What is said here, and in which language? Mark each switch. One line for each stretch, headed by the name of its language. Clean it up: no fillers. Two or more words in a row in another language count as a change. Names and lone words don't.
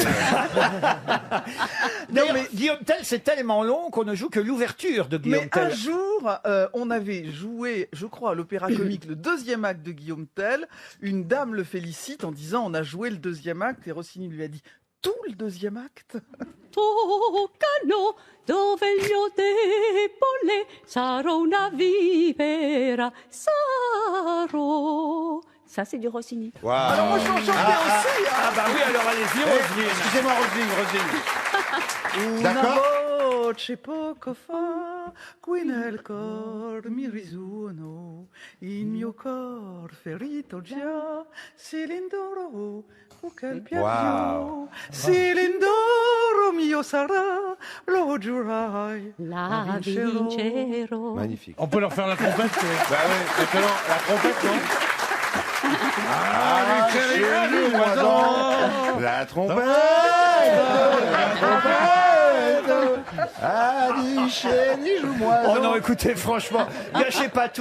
French: D'ailleurs, Guillaume Tell, c'est tellement long qu'on ne joue que l'ouverture de Guillaume Mais Tell. un jour, on avait joué, je crois, à l'opéra comique, le deuxième acte de Guillaume Tell. Une dame le félicite en disant on a joué le deuxième acte et Rossini lui a dit tout le deuxième acte.
Italian: Toccano dove gli ho debole, sarò una vipera, sarò.
French: Ça, c'est du Rossini. Wow. Alors moi, je vais en chanter aussi. Hein. Ah bah oui, alors allez-y, Roselyne. Excusez-moi, Roselyne.
Italian: Una
French: D'accord.
Italian: voce poco fa, qui nel cor mi risuono, il mio cor ferito già, si l'indoro, quel piaggio, si l'indoro mio sarà, lo giurai, La vincerò.
French: Magnifique. On peut leur faire la trompette. Bah oui, maintenant, la trompette, non la trompette, Oh non, écoutez, franchement, gâchez pas tout.